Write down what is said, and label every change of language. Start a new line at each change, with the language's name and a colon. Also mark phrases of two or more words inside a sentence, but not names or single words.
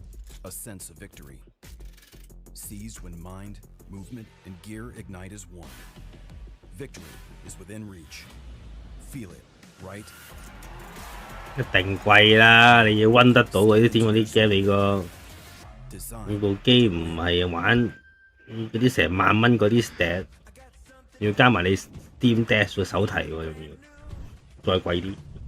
English: A sense of victory. Seized when mind, movement, and gear ignite as one. Victory is within reach. Feel it, right?
Cantonese: 一定貴啦！你要温得到嗰啲嗰啲 game，你部機唔係玩嗰啲成萬蚊嗰啲 stat， 要加埋你 Steam Dash 個手提喎，仲要再貴啲。